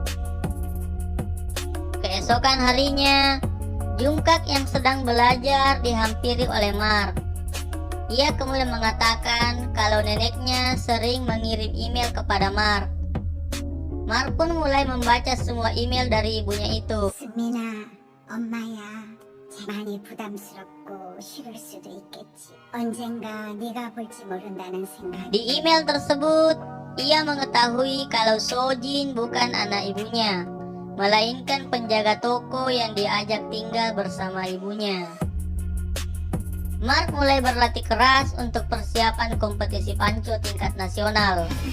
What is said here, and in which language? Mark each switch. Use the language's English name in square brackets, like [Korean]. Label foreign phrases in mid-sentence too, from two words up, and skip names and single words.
[Indonesian] Keesokan harinya, Junkak yang sedang belajar dihampiri oleh Mark. Ia kemudian mengatakan kalau neneknya sering mengirim email kepada Mark. Mark pun mulai membaca semua email dari ibunya itu. [Korean] 수민아, 엄마야. 많이 부담스럽고 싫을 수도 있겠지. 언젠가 네가 볼지 모른다는 생각. [Indonesian] Di email tersebut, ia mengetahui kalau Sojin bukan anak ibunya, melainkan penjaga toko yang diajak tinggal bersama ibunya. Mark mulai berlatih keras untuk persiapan kompetisi panco tingkat nasional.